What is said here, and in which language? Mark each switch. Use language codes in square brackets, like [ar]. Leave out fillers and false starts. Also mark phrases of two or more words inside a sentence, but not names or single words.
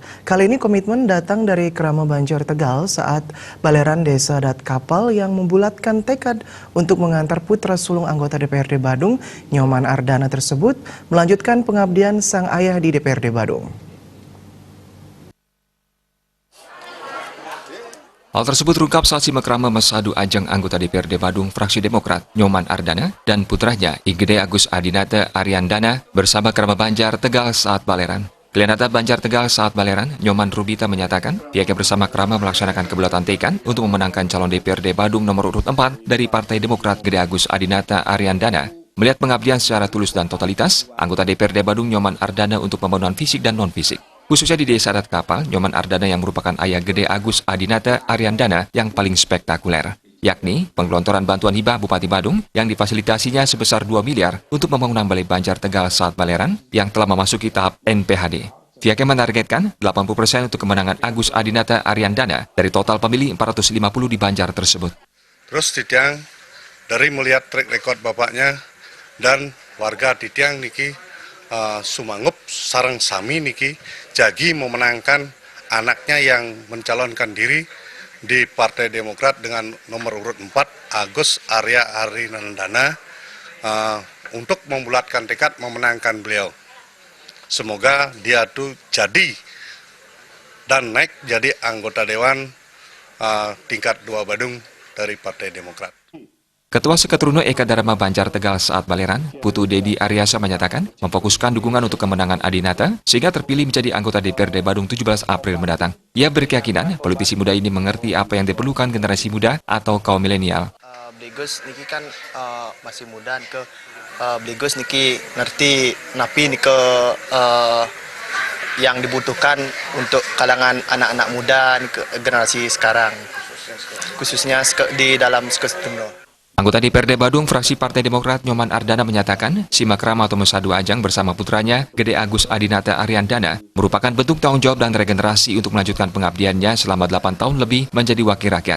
[id] Kali ini komitmen datang dari Krama Banjar Tegal saat Baleran Desa Dat Kapal yang membulatkan tekad untuk mengantar putra sulung anggota DPRD Badung, Nyoman Ardana tersebut melanjutkan pengabdian sang ayah di DPRD Badung. Hal tersebut terungkap saat simak krama mesadu ajang anggota DPRD Badung fraksi Demokrat Nyoman Ardana dan putranya IGD Agus Adinata Ariandana bersama Krama Banjar Tegal saat Baleran. Klienata Banjar Tegal saat Baleran, Nyoman Rubita menyatakan pihaknya bersama Krama melaksanakan kebulatan tekad untuk memenangkan calon DPRD Badung nomor urut 4 dari Partai Demokrat IGD Agus Adinata Ariandana. Melihat pengabdian secara tulus dan totalitas, anggota DPRD Badung Nyoman Ardana untuk pembangunan fisik dan non-fisik. Khususnya di Desa Dat Kapal, Nyoman Ardana yang merupakan ayah gede Agus Adinata Ariandana yang paling spektakuler, yakni penggelontoran bantuan hibah Bupati Badung yang difasilitasinya sebesar 2 miliar untuk pembangunan Balai Banjar Tegal saat Baleran yang telah memasuki tahap NPHD. Pihaknya menargetkan 80% untuk kemenangan Agus Adinata Ariandana dari total pemilih 450 di Banjar tersebut. Terus Tidiang dari melihat track record bapaknya dan [ban] warga Tidiang niki sumangup sarang sami niki jagi [id] memenangkan anaknya yang mencalonkan diri di Partai Demokrat dengan nomor urut 4 Agus Arya Ari Nandana untuk membulatkan tekad memenangkan beliau. Semoga dia tuh jadi dan naik jadi anggota dewan tingkat 2 Badung dari Partai Demokrat. Ketua Seketrunu Eka Dharma Banjar Tegal saat Baleran, Putu Dedi Aryasa menyatakan memfokuskan dukungan untuk kemenangan Adinata sehingga terpilih menjadi anggota DPRD Badung 17 April mendatang. Ia berkeyakinan politisi muda ini mengerti apa yang diperlukan generasi muda atau kaum milenial. Bligus niki kan masih muda ke Bligus niki ngerti napi niki yang dibutuhkan untuk kalangan anak-anak muda ke generasi sekarang, khususnya di dalam Seketrunu. Anggota DPRD Badung fraksi Partai Demokrat Nyoman Ardana menyatakan simak krama atau mesadu ajang bersama putranya Gede Agus Adinata Ariandana merupakan bentuk tanggung jawab dan regenerasi untuk melanjutkan pengabdiannya selama 8 tahun lebih menjadi wakil rakyat.